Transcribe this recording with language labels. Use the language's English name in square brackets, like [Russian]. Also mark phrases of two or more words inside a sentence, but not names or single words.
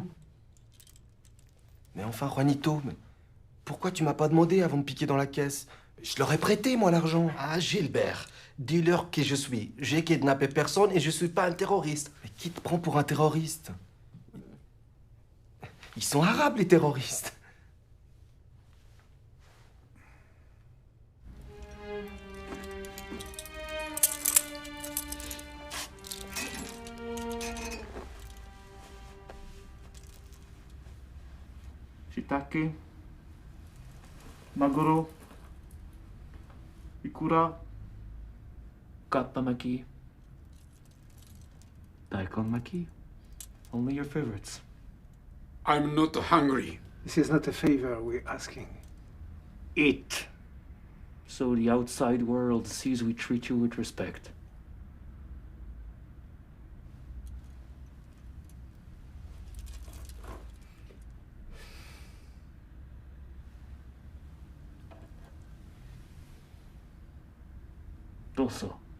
[French] Mais enfin, Juanito, mais pourquoi tu m'as pas demandé avant de piquer dans la caisse? Je leur ai prêté, moi, l'argent. Ah, Gilbert, dis-leur qui je suis. J'ai kidnappé personne et je suis pas un terroriste. Mais qui te prend pour un terroriste? Ils sont arabes, les terroristes. [Japanese] 椎茸、鮪、イクラ、かったまき、大根巻き. [English] Only your favorites. I'm not hungry. This is not a favor we're asking. Eat. So the outside world sees we treat you with respect. Also.